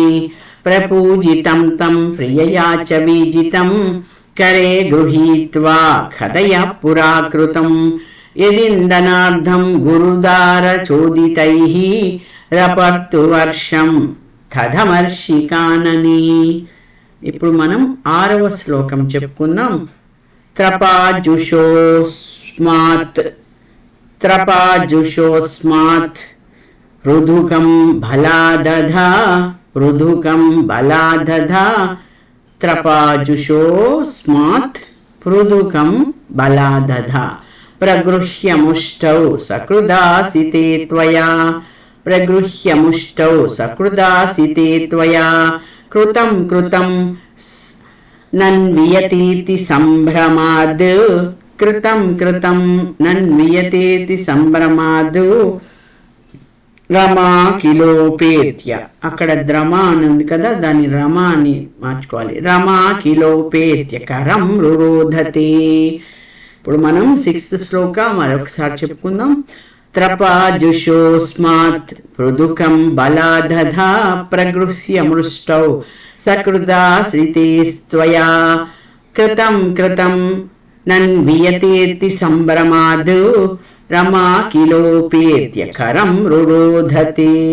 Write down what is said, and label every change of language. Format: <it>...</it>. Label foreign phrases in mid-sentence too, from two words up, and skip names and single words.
<sa>प्रपूजितं तं प्रियया च वीजितं करे गृहीत्वा कथयः पुराकृतं यदिन्दनार्धं गुरुदारचोदितैः रपर्तु वर्षं तदमर्षि कानने.</sa> <te>ఇప్పుడు మనం 6వ శ్లోకం చెప్పుకుందాం.</te> <sa>त्रपाजुषोऽस्मात् पृथुकं बलादधा त्रपाजुषोऽस्मात् पृथुकं बलादधा प्रगृह्य मुष्टौ सकृदासिते त्वया कृतं नन्वियतेति संभ्रमाद् రమా కిలోపేత్య.</sa> <te>అక్కడ ద్రమా అని ఉంది కదా, దాన్ని రమా అని మార్చుకోవాలి.</te> <sa>రమా కిలోపేత్య కరం రురోధతే.</sa> <te>ఇప్పుడు మనం 6th శ్లోక మరొకసారి చెప్పుకుందాం.</te> <sa>त्रपाजुषोऽस्मात् पृथुकं बलादधा प्रगृह्य मृष्टौ सकृदाश्रितेस्त्वया कृतं नन्वियतेति संभ्रमाद् रमा किलोपेत्य करं रुरोधते.</sa>